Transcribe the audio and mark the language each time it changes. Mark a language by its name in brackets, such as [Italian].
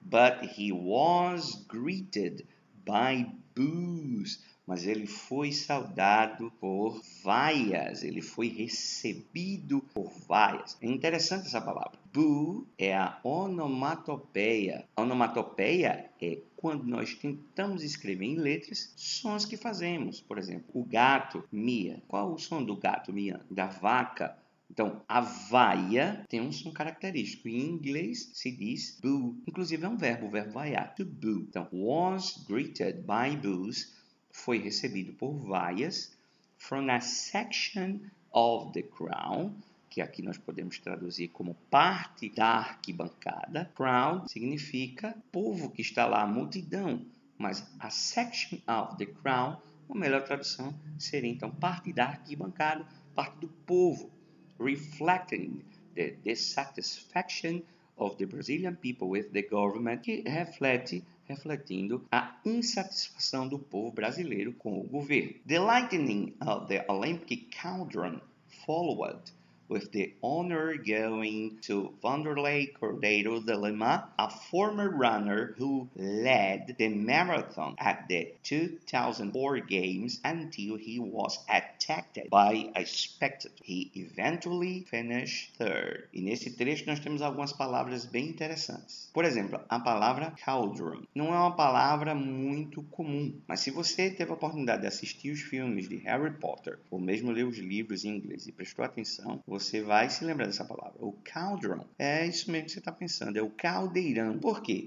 [English] But he was greeted by boos. [Portuguese] Mas ele foi saudado por vaias, ele foi recebido por vaias. É interessante essa palavra. Boo é a onomatopeia. A onomatopeia é quando nós tentamos escrever em letras sons que fazemos. Por exemplo, o gato mia. Qual é o som do gato miando? Da vaca. Então, a vaia tem um som característico. Em inglês se diz boo. Inclusive é um verbo, o verbo vaiar. [English] To boo. Então, was greeted by boos. [Portuguese] Foi recebido por vaias. [English] From a section of the crowd, [Portuguese] que aqui nós podemos traduzir como parte da arquibancada. Crowd significa povo que está lá, multidão. Mas [English] a section of the crowd, [Portuguese] a melhor tradução seria então parte da arquibancada, parte do povo. [English] Reflecting the dissatisfaction of the Brazilian people with the government, [Portuguese] que refletindo a insatisfação do povo brasileiro com o governo. [English] The lightning of the Olympic cauldron followed, with the honor going to Vanderlei Cordeiro de Lima, a former runner who led the marathon at the 2004 Games until he was attacked by a spectator. He eventually finished third. [Portuguese] E nesse trecho nós temos algumas palavras bem interessantes. Por exemplo, a palavra cauldron não é uma palavra muito comum, mas se você teve a oportunidade de assistir os filmes de Harry Potter, ou mesmo ler os livros em inglês e prestou atenção, você vai se lembrar dessa palavra. O cauldron é isso mesmo que você está pensando, é o caldeirão. Por quê?